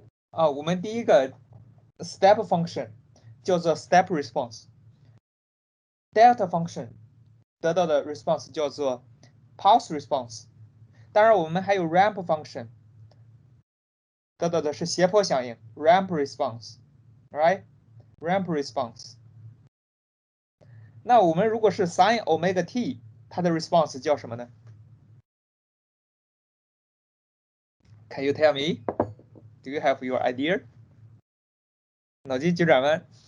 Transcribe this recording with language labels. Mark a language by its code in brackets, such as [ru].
[zh] 我们第一个 step function 叫做 step response。delta function 得到的 response 叫做 pulse response。当然，我们还有 ramp function 得到的是斜坡响应 ramp response，right？ramp response。那我们如果是 sin omega t，它的 response 叫什么呢？ [en] Can you tell me? Do you have your idea? [zh] 脑筋急转弯。